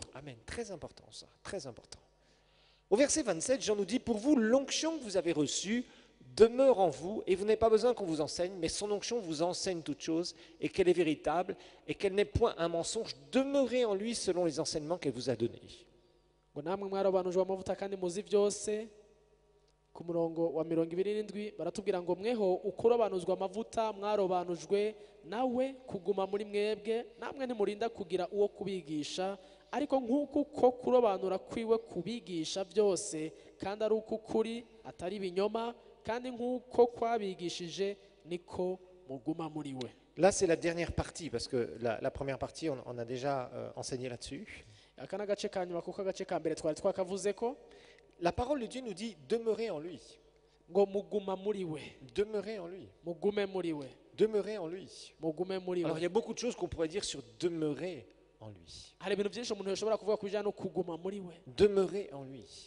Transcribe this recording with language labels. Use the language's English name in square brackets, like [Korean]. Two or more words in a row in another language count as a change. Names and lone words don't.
[French] Amen. Très important ça. Très important. Au verset 27, Jean nous dit, pour vous, l'onction que vous avez reçue demeure en vous, et vous n'avez pas besoin qu'on vous enseigne, mais son onction vous enseigne toutes choses, et qu'elle est véritable, et qu'elle n'est point un mensonge. Demeurez en lui selon les enseignements qu'elle vous a donnés. [Rundi] Ku murongo wa 27 baratubwira ngo mweho ukurobanuzwa amavuta mwarobanujwe nawe kuguma muri mwebwe namwe ntimurinda kugira uwo kubigisha ariko nk'uko ko kurobanura kwiwe kubigisha byose kandi ari uko kuri atari ibinyoma kandi nk'uko kwabigishije niko muguma muri we. [French] Là c'est la dernière partie parce que la première partie on a déjà enseigné là-dessus. [Rundi] Akana gace kanyuma kuko gace ka mbere twari twakavuze ko [French] la parole de Dieu nous dit demeurez en lui. Demeurez en lui. Demeurez en lui. Alors il y a beaucoup de choses qu'on pourrait dire sur demeurer en lui. Demeurer en lui.